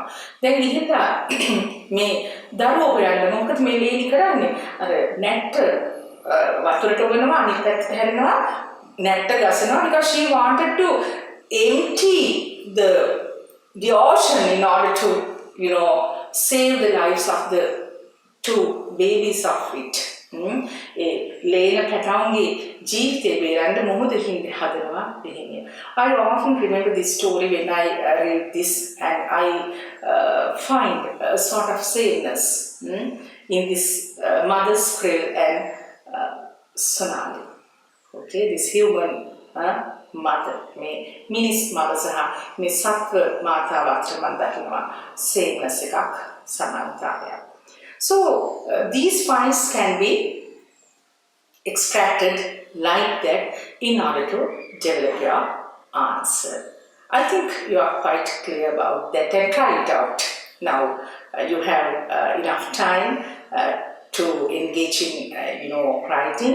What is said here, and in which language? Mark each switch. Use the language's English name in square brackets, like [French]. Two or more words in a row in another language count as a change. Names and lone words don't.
[Sinhala] දැන් ගිහිල්ලා මේ දරුවෝ හොයන්න මොකද මේ ලේනි කරන්නේ? අර නැට්ට වතුරට ඔබනවා අනිත් පැත්තට හැරෙනවා නැට්ට ගසනවා [English] because she wanted to empty the ocean in order to save the lives of the 2 babies of it. [Sinhala] ඒ ලේන පැටවුන්ගේ ජීවිතේ බේරන්න මොහොතකින් හදනවා දෙන්නේ. [English] I often remember this story when I read this and I find a sort of sameness in this mother's prayer and Sonali. Okay, this human mother, [Sinhala] මේ මිනිස් මව සහ මේ සත්ව මාතාව අතර මම දකිනවා sameness එකක් සමානතාවයක්. [English] So these points can be extracted like that in order to develop your answer. I think you are quite clear about that and try it out. Now you have enough time to engage in writing.